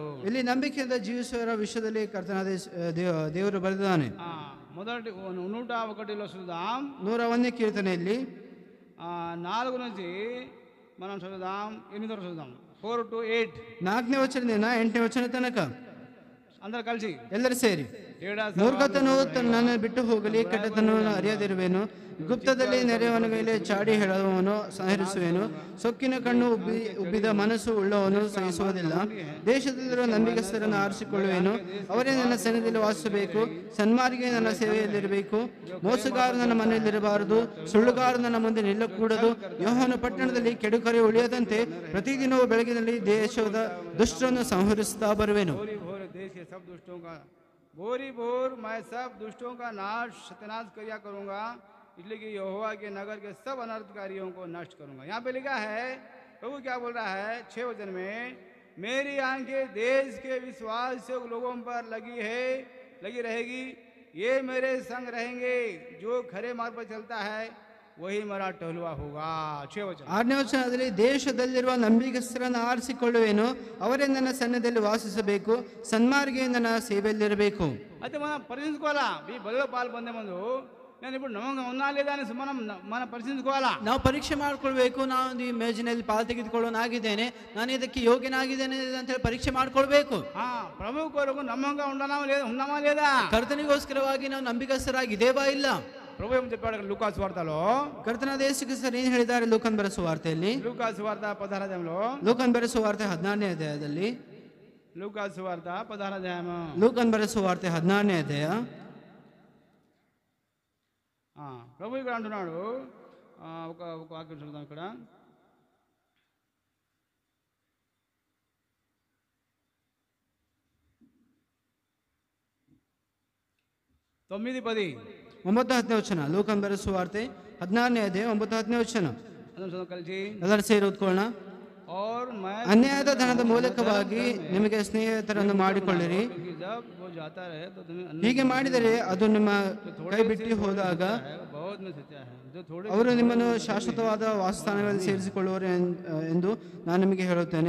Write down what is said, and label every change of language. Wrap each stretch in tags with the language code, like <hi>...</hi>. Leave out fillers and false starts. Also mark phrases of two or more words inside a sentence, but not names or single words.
<kn>ಇಲ್ಲಿ ನಂಬಿಕೆಯಿಂದ ಜೀವಿಸುವವರ ವಿಷಯದಲ್ಲಿ ಕರ್ತನಾದ ದೇವರು ಬರೆದಿದ್ದಾನೆ.</kn> <te>మొదటి 101లో చూద్దాం,</te> <kn>101ನೇ ಕೀರ್ತನೆಯಲ್ಲಿ</kn> <te>4 నుంచి మనం చదువుదాం, 8 వరకు చూద్దాం.</te> <en>4 to 8</en> <kn>4ನೇ ವಚನದಿಂದ 8ನೇ ವಚನ ತನಕ</kn> <te>అందరు కలిసి</te> <kn>ಎಲ್ಲರೂ ಸೇರಿ. ಮೂರ್ಖತನು ನನ್ನನ್ನು ಬಿಟ್ಟು ಹೋಗಲಿ, ಕೆಟ್ಟತನವನ್ನು ಅರಿಯದಿರುವೆನು, ಗುಪ್ತದಲ್ಲಿ ನೆರೆಯವನಿಗೆ ಚಾಡಿ ಹೇಳುವವನು ಸಂಹರಿಸುವೆನು, ಸೊಕ್ಕಿನ ಕಣ್ಣು ಉಬ್ಬಿದ ಮನಸ್ಸು ಉಳ್ಳವನು ಸಹಿಸುವುದಿಲ್ಲ, ದೇಶದಲ್ಲಿರುವ ನಂಬಿಗಸ್ತರನ್ನು ಆರಿಸಿಕೊಳ್ಳುವೆನು, ಅವರೇ ನನ್ನ ಸನ್ನಿಧಿಯಲ್ಲಿ ವಾಸಿಸಬೇಕು, ಸನ್ಮಾರ್ಗಿಗೆ ನನ್ನ ಸೇವೆಯಲ್ಲಿರಬೇಕು, ಮೋಸಗಾರ ನನ್ನ ಮನೆಯಲ್ಲಿರಬಾರದು, ಸುಳ್ಳುಗಾರ ನನ್ನ ಮುಂದೆ ನಿಲ್ಲಕೂಡದು, ಯೋಹಾನ ಪಟ್ಟಣದಲ್ಲಿ ಕೆಡುಕರೆ ಉಳಿಯದಂತೆ ಪ್ರತಿದಿನವೂ ಬೆಳಗಿನಲ್ಲಿ ದೇಶದ ದುಷ್ಟರನ್ನು ಸಂಹರಿಸುತ್ತಾ ಬರುವೆನು.</kn> <hi>देश के सब दुष्टों का भोर मैं सब दुष्टों का सत्यानाश किया करूंगा, इसलिए कि यहोवा के नगर के सब अनर्थकारियों को नष्ट करूंगा. यहाँ पे लिखा है, प्रभु क्या बोल रहा है 6 वचन में, मेरी आंखें देश के विश्वासयोग्य लोगों पर लगी रहेगी, ये मेरे संग रहेंगे, जो खरे मार्ग पर चलता है वही मेरा टहलुआ होगा.</hi> <kn>6 वचನ. 6ನೇ ವಚನದಲ್ಲಿ ದೇಶದಲ್ಲಿರುವ ನಂಬಿಗಸ್ತರನ್ನು ಆರಿಸಿಕೊಳ್ಳುವೆನು, ಅವರೇ ನನ್ನ ಸನ್ನಿಧಿಯಲ್ಲಿ ವಾಸಿಸಬೇಕು, ಸನ್ಮಾರ್ಗಿಯಿಂದ ನನ್ನ ಸೇವೆಯಲ್ಲಿರಬೇಕು.</kn> <te>అయితే మనం పరిశీలించుకోవాలా, ఈ బలిలో పాలు పొందే ముందు నేను ఇప్పుడు నమ్మకంగా ఉన్నా లేదా అని మనం పరిశీలించుకోవాలా.</te> <kn>ನಾವು ಪರೀಕ್ಷೆ ಮಾಡ್ಕೊಳ್ಬೇಕು. ನಾನು ಈ ಮೇಜಿನಲ್ಲಿ ಪಾಲು ತೆಗೆದುಕೊಳ್ಳೋನಾಗಿದ್ದೇನೆ, ನಾನು ಇದಕ್ಕೆ ಯೋಗ್ಯನಾಗಿದ್ದೇನೆ ಅಂತ ಹೇಳಿ ಪರೀಕ್ಷೆ ಮಾಡ್ಕೊಳ್ಬೇಕು.</kn> <te>ప్రభు కొరకు నమ్మకంగా ఉన్నామా లేదా,</te> <kn>ಕರ್ತನಿಗೋಸ್ಕರವಾಗಿ ನಾವು ನಂಬಿಗಸ್ತರಾಗಿದ್ದೇವಾ ಇಲ್ಲ.</kn> <te>ప్రభు ఏం చెప్పాడు లూకా సువార్తలో,</te> <kn>ಕರ್ತನಾದ ಯೇಸು ಕ್ರಿಸ್ತರು ಏನು ಹೇಳಿದ್ದಾರೆ ಲೂಕನ್ ಬರೆದ ಸುವಾರ್ತೆಯಲ್ಲಿ, ಲೂಕಾ ಸುವಾರ್ತ 16ನೇ ಅಧ್ಯಾಯದಲ್ಲಿ, ಲೂಕನ್ ಬರೆದ ಸುವಾರ್ತೆ 14ನೇ ಅಧ್ಯಾಯದಲ್ಲಿ, ಲೂಕಾ ಸುವಾರ್ತ 16ನೇ ಅಧ್ಯಾಯ, ಲೂಕನ್ ಬರೆದ ಸುವಾರ್ತೆ 14ನೇ ಅಧ್ಯಾಯ.</kn> <te>ప్రభు ఇక్కడ అంటున్నాడు, ఒక వాక్యం చూద్దాం ఇక్కడ, తొమ్మిది 10</te> <kn>9-10ನೇ ವಚನ. ಲೂಕನ್ ಬರೆದ ಸುವಾರ್ತೆ 16ನೇ ಅಧ್ಯಾಯ 9-10ನೇ ವಚನ.</kn> <te>కలిసి</te> <kn>ಎಲ್ಲರೂ ಸೇರಿ ಓದ್ಕೊಳ್ಳೋಣ. ಅನ್ಯಾಯದ ಧನದ ಮೂಲಕವಾಗಿ ನಿಮಗೆ ಸ್ನೇಹಿತರನ್ನು ಮಾಡಿಕೊಳ್ಳಿರಿ, ಹೀಗೆ ಮಾಡಿದರೆ ಅದು ನಿಮ್ಮ ಕೈ ಬಿಟ್ಟು ಹೋದಾಗ ಅವರು ನಿಮ್ಮನ್ನು ಶಾಶ್ವತವಾದ ವಾಸಸ್ಥಾನಗಳಲ್ಲಿ ಸೇರಿಸಿಕೊಳ್ಳುವರು ಎಂದು ನಾನು ನಿಮಗೆ ಹೇಳುತ್ತೇನೆ.</kn>